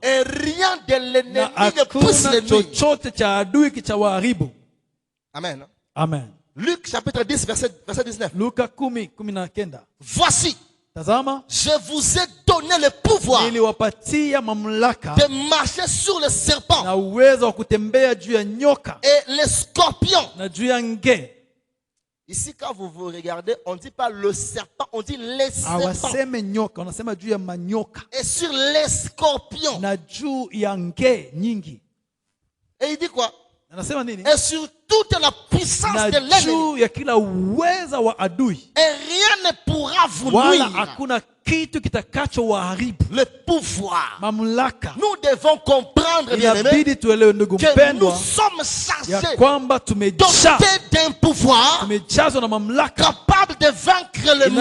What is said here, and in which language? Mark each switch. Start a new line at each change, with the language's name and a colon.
French: et rien de l'ennemi ne puisse les nuire.
Swahili: Chochote cha adui kitawaharibu. Amen. Amen.
French: Luc chapitre 10 verset 19.
Swahili: Luka 10:19.
French: Voici,
Swahili: tazama,
French: je vous ai donné le pouvoir
Swahili: niliwapatia mamlaka
French: de marcher sur les serpents
Swahili: na uwezo wa kutembea juu ya nyoka
French: et les scorpions.
Swahili: na juu ya nge.
French: Ici, quand vous regardez, on ne dit pas le serpent, on dit les serpents.
Swahili: Awaseme nyoka, wanasema juu ya manyoka.
French: Et sur les scorpions.
Swahili: Na juu ya nge nyingi.
French: Et il dit quoi?
Swahili: Anasema nini?
French: Et sur toute la puissance de l'ennemi.
Swahili: Juu ya kila uweza wa adui.
French: Et rien ne pourra vous nuire.
Swahili: Wala hakuna kitu kitakacho waharibu.
French: Le pouvoir.
Swahili: Mamlaka.
French: Nous devons comprendre,
Swahili: inabidi tuelewe ndugu mpendwa,
French: que nous sommes chargés
Swahili: ya kwamba tumejaa
French: d'un pouvoir,
Swahili: tumejazwa na mamlaka
French: capable de vaincre le monde,